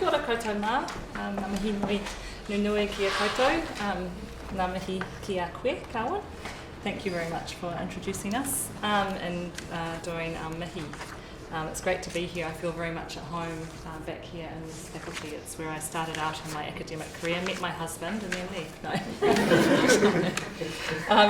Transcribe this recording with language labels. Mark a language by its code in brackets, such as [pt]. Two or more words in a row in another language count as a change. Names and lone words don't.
[mi] koutou mā, ngā mihi nui nunui ki a koutou, ngā mihi ki a koe, kawan. [en] Thank you very much for introducing us and doing our mihi. It's great to be here. I feel very much at home back here in this faculty. It's where I started out in my academic career, met my husband and then left. No.